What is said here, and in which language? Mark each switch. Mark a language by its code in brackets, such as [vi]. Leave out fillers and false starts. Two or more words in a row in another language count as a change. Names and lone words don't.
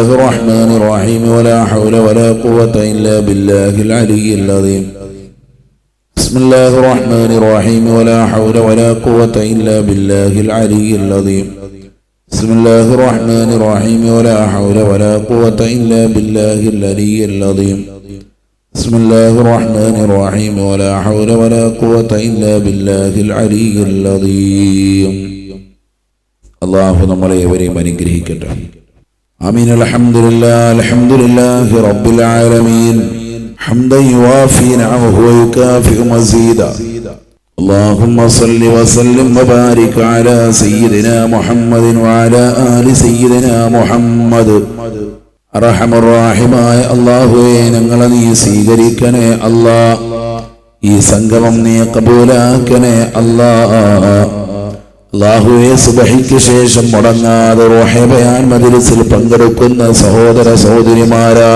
[ar] الرحمن الرحيم ولا حول ولا قوة إلا بالله العلي العظيم بسم الله الرحمن الرحيم ولا حول ولا قوة إلا بالله العلي العظيم بسم الله الرحمن الرحيم ولا حول ولا قوة إلا بالله العلي العظيم بسم الله الرحمن الرحيم ولا حول ولا قوة إلا بالله العلي العظيم الله [ml] നമ്മളെ ഏവരെയും അനുഗ്രഹിക്കട്ടെ [ar] آمين الحمد لله رب العالمين حمدا يوافي نعمه ويكافئ مزيدا اللهم صل وسلم وبارك على سيدنا محمد وعلى آل سيدنا محمد [ml] അർഹമർറാഹിമായ അല്ലാഹുവേ ഞങ്ങളെ നീ സ്വീകരിക്കണേ അല്ലാ ഈ സംഗമം നീ കബൂലാക്കണേ അല്ലാ അല്ലാഹുവേ സുബ്ഹിക്ക് ശേഷം മുടങ്ങാതെ റൂഹ് ബയാൻ മജ്ലിസിൽ പങ്കെടുക്കുന്ന സഹോദര സഹോദരിമാരാൻ